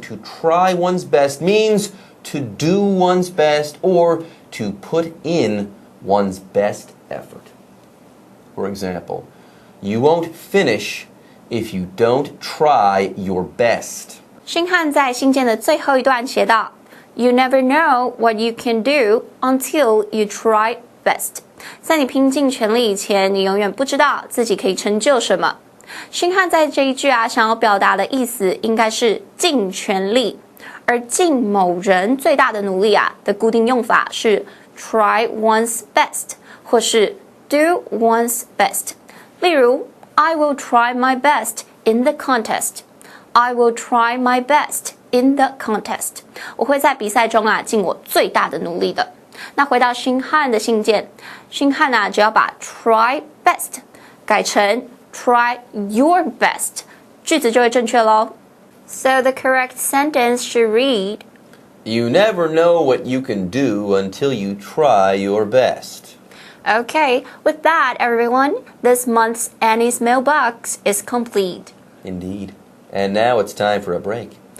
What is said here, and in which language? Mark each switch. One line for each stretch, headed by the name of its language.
English: To try one's best means to do one's best or to put in one's best effort. For example, you won't finish if you don't try your best.
Chinese: 星汉在信件的最后一段写道
English: You never know what you can do until you try best.
Chinese: 在你拼尽全力以前，你永远不知道自己可以成就什么。星汉在这一句想要表达的意思应该是尽全力，而尽某人最大的努力的固定用法是 try one's best 或是 do one's best。例如
English: I will try my best in the contest. I will try my best in the contest.
Chinese: 我会在比赛中尽我最大的努力的。那回到星汉的信件，星汉只要把 try best 改成 try your best， 句子就会正确咯。
English: So the correct sentence should read, You never know what you can do until you try your best. Okay, with that, everyone, this month's Annie's mailbox is complete. Indeed. And now it's time for a break.